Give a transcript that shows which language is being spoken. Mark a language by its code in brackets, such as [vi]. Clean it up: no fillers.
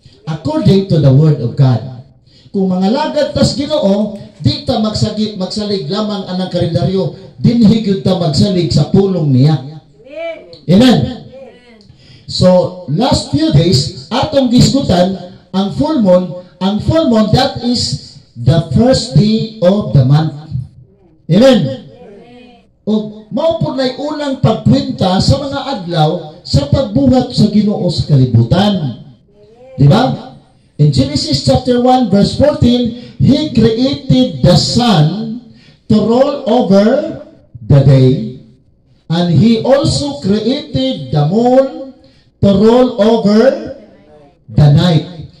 [en] According to the Word of God. [ceb] Kung mga lagad tas Ginoo, di ta magsalig lamang anang kalendaryo, dinhi gyud ta magsalig sa pulong niya. Amen. So, [en] last few days, [ceb] atong gisgutan ang full moon [en] that is the first day of the month. Amen. [ceb] O mao po na'y unang pagkwenta sa mga adlaw sa pagbuhat sa Ginoo sa kalibutan. Di ba? [en] In Genesis chapter 1 verse 14, He created the sun to roll over the day, and He also created the moon to roll over the night.